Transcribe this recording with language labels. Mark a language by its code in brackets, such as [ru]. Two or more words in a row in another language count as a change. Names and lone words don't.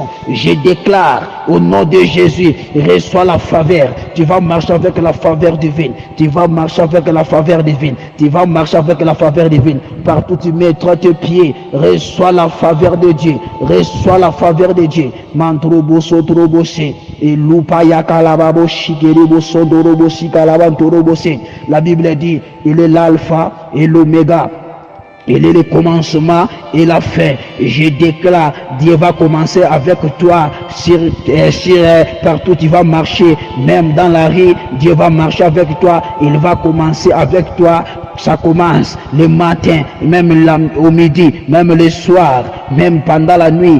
[fr] Je déclare au nom de Jésus, reçois la faveur. Tu vas marcher avec la faveur divine. Tu vas marcher avec la faveur divine. Tu vas marcher avec la faveur divine. Partout tu mettras tes pieds, reçois la faveur de Dieu. Reçois la faveur de Dieu. Mantrobo sotrobose. Et loupaya kalababo shigeribo sondorobo shikalabantorobo. La Bible dit, il est l'alpha et l'oméga. Il est le commencement et la fin. Je déclare, Dieu va commencer avec toi partout tu vas marcher, même dans la rue, Dieu va marcher avec toi. Il va commencer avec toi. Ça commence le matin, même au midi, même le soir, même pendant la nuit.